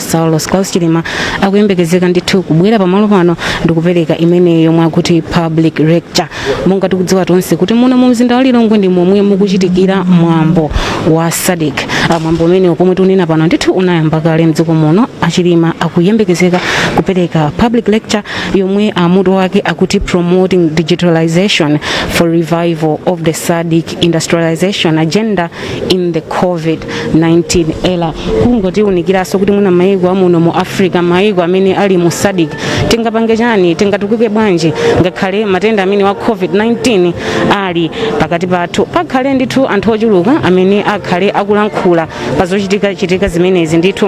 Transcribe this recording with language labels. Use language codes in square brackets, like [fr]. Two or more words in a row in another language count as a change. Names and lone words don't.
[ny] Sadc Chilima akuyembekezeka ndithu kubwera pamalo pano ndi kupereka imeneyo mwakuti [en] public lecture. [ny] Monga tikudziwa tonse kuti muno mu mzinda wa Lilongwe ndi momwe mukuchitikira mwambo wa Sadc. Mwambo umene pomwe tunena pano ndithu unayamba kale mdziko muno. Achilima akuyembekezeka kupereka [en] public lecture [ny] yomwe mutu wake akuti [en] promoting digitalization for revival of the Sadc industrialization agenda in the COVID-19 era. [ny] Kungoti unikiranso kuti muna maiko amuno mu Africa, maiko amene ali mu Sadc tingapange chani, tingatukuke bwanji ngakhale matenda amene wa COVID-19 ali pakati pathu. Pakhale ndithu anthu ochuluka amene akhale akulankhula pazochitika zimenezi ndithu.